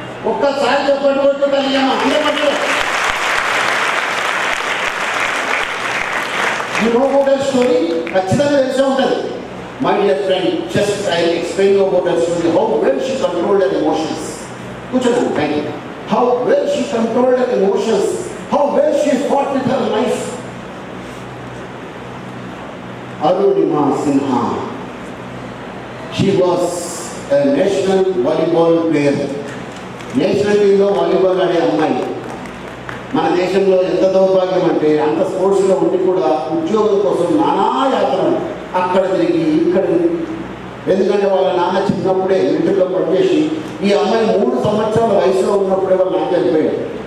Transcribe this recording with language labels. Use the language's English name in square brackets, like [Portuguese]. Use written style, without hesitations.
[Telugu] ఒక్కసారి చెప్పండి కొట్టుకుంటాను అమ్మ, అంతే పట్టు. [English] You know about that story? [Telugu] ఖచ్చితంగా తెలిసే ఉంటుంది. [English] My dear friend, just I will explain you about that story, how well she controlled her emotions. Kuchana, thank you. How well she controlled her emotions, how well she fought with her life. Arunima Sinha, she was a national volleyball player. [Telugu] National టీంలో volleyball ఆడే అమ్మాయి. మన దేశంలో ఎంత దౌర్భాగ్యం అంటే, అంత స్పోర్ట్స్లో ఉండి కూడా ఉద్యోగం కోసం నానా యాత్రలు, అక్కడ తిరిగి ఇక్కడ. ఎందుకంటే వాళ్ళ నాన్న చిన్నప్పుడే ఇంటిలో పనిచేసి, ఈ అమ్మాయి 3 సంవత్సరాల వయసులో ఉన్నప్పుడే వాళ్ళ నాన్న చనిపోయాడు.